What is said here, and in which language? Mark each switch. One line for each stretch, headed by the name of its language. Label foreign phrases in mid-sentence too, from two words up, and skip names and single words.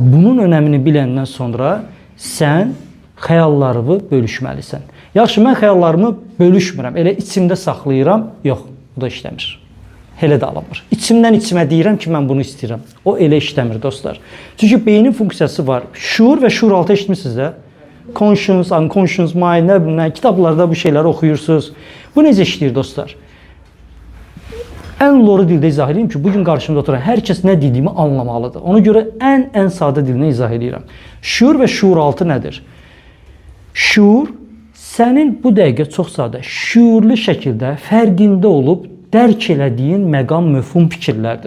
Azerbaijani: Bunun önəmini biləndən sonra sən xəyallarını bölüşməlisən. Yaxşı, mən xəyallarımı bölüşmürəm. Elə içimdə saxlayıram. Yox, bu da işləmir. Elə də alamır. İçimdən içimə deyirəm ki, mən bunu istəyirəm. O elə işləmir, dostlar. Çünki beynin funksiyası var. Şuur və şuur altı eşitmişsiniz də.
English: Conscious, unconscious mind,
Azerbaijani: nə bilmən, kitablarda bu şeyləri oxuyursunuz. Bu necə işləyir, dostlar? Ən loru dildə izah edeyim ki, bugün qarşımda oturan hər kəs nə dediyimi anlamalıdır. Ona görə ən sadə dilini izah edirəm. Şuur və şuur altı nədir? Şuur, sənin bu dəqiqə çox sadə, şuurlu şəkildə fərqində olub dərk elədiyin məqam, məfhum fikirlərdir.